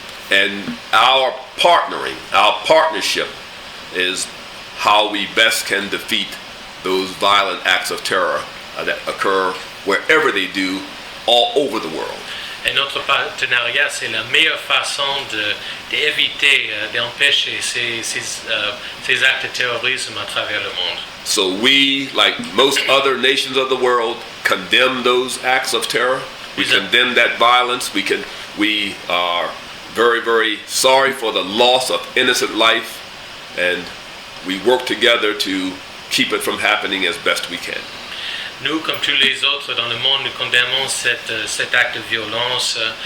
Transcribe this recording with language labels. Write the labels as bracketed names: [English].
[English] And our partnership is how we best can defeat those violent acts of terror that occur wherever they do all over the world. [French] Et notre partenariat, c'est la meilleure façon d'éviter, d'empêcher ces actes de terrorisme à travers le monde. [English] So we, like most other nations of the world, condemn those acts of terror. We condemn that violence. We are very, very sorry for the loss of innocent life, and we work together to keep it from happening as best we can. [French] Nous, comme tous les autres dans le monde, nous condamnons cet acte de violence.